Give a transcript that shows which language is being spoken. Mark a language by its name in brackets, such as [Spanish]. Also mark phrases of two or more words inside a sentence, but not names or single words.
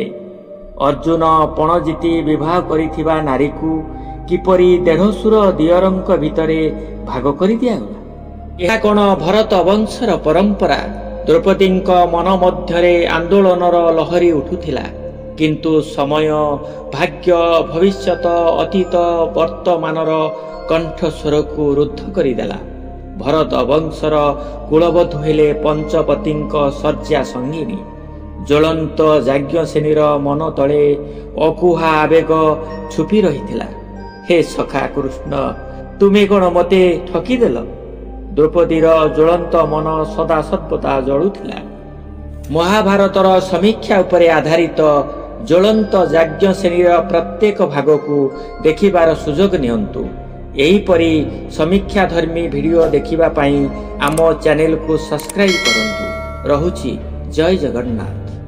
[Odia] ଅର୍ଜୁନ ପଣଜୀତି ବିବାହ କରିଥିବା ନାରୀ କୁ କିପରି 150 ଦିୟରଙ୍କ ଭିତରେ ଭାଗ କରି ଦିଆଗଲା? ଏହା କେଉଁ ଭରତ ବଂଶର ପରମ୍ପରା? ଦ୍ରୌପଦୀଙ୍କ ମନ ମଧ୍ୟରେ ଆନ୍ଦୋଳନର ଲହରୀ ଉଠୁଥିଲା। କିନ୍ତୁ ସମୟ, ଭାଗ୍ୟ, ଭବିଷ୍ୟତ, ଅତୀତ, ବର୍ତ୍ତମାନର କଣ୍ଠସ୍ୱର କୁ ରୁଦ୍ଧ କରିଦେଲା। ଭରତ ବଂଶର କୁଳବଧୂ ହେଲେ ପଞ୍ଚପତିଙ୍କ ଶଯ୍ୟା ସଙ୍ଗିନୀ। ଜ୍ୱଳନ୍ତ ଯାଜ୍ଞସେନୀର ମନ ତଳେ ଅକୁହା ଆବେଗ ଛପି ରହିଥିଲା। ହେ ସଖା କୃଷ୍ଣ, ତୁମେ କେଉଁ ମତେ ଠକିଦେଲ? ଦ୍ରୌପଦୀର ଜ୍ୱଳନ୍ତ ମନ ସଦା ସର୍ବଦା ଜଳୁଥିଲା। ମହାଭାରତର ସମୀକ୍ଷା ଉପରେ ଆଧାରିତ ଜ୍ୱଳନ୍ତ ଯାଜ୍ଞସେନୀର ପ୍ରତ୍ୟେକ ଭାଗ କୁ ଦେଖିବାର ସୁଯୋଗ ନିଅନ୍ତୁ। ଏହିପରି ସମୀକ୍ଷା ଧର୍ମୀ ଭିଡିଓ ଦେଖିବା ପାଇଁ ଆମ ଚ୍ୟାନେଲ କୁ ସବସ୍କ୍ରାଇବ କରନ୍ତୁ। ରହୁଛି ଜୟ ଜଗନ୍ନାଥ।